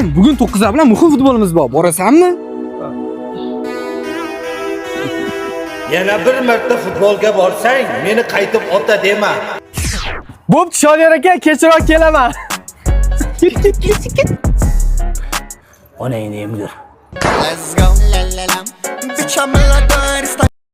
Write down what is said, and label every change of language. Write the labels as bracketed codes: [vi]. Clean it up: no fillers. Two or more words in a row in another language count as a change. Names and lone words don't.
[uz] Bugun 9 bilan muhim futbolimiz bor. Borasanmi? Yana bir marta futbolga borsang, meni qaytib ota dema. Bo'pti, Shodiyor aka, kechroq kelaman. Onangni emgir. [en] Let's go, la la la. Bitch, I'm a lot of